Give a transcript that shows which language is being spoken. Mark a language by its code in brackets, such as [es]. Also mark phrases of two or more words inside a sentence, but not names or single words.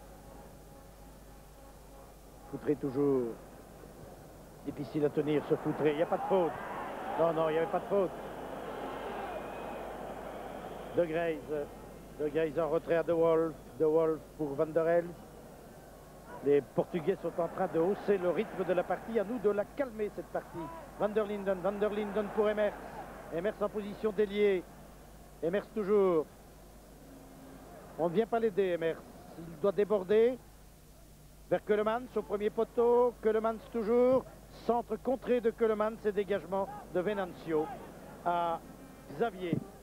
[fr] Foutré toujours difficile à tenir ce Foutré. Il n'y a pas de faute. Non, non, il n'y avait pas de faute. De Grey's en retrait à De Wolf. De Wolf pour Van der Elst. Les Portugais sont en train de hausser le rythme de la partie. À nous de la calmer, cette partie. Van der Linden pour Emers. Emers en position d'ailier. Emers toujours. On ne vient pas l'aider, Emers. Il doit déborder vers Keulemans au premier poteau. Keulemans toujours. Centre contré de Keulemans et dégagement de Venancio à Xavier.